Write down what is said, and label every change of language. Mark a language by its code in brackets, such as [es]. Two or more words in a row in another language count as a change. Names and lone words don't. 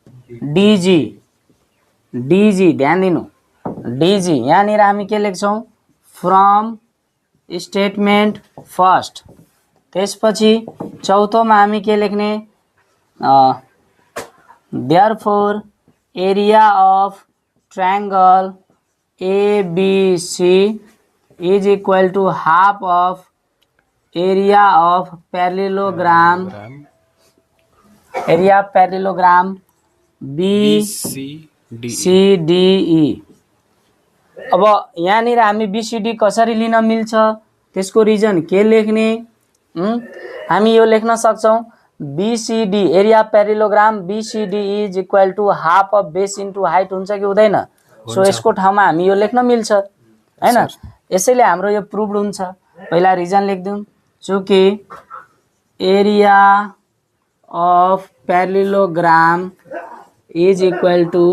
[ne] DG ध्यान दिनु DG यहाँनिर हामी के लेख्छौं [en] from statement first [ne] त्यसपछि चौथोमा हामी के लेख्ने [en] therefore area of triangle ABC is equal to half of area of parallelogram [ne] BCDE अब यहाँनिर हामी BCD कसरी लिन मिल्छ त्यसको रिजन के लेख्ने हामी यो लेख्न सक्छौं [en] BCD area parallelogram BCD is equal to half of base into height [ne] हुन्छ कि हुँदैन सो यसको ठाउँमा हामी यो लेख्न मिल्छ हैन यसैले हाम्रो यो प्रुभड हुन्छ पहिला रिजन लेख्दिउँ चूँकि [en] area of parallelogram is equal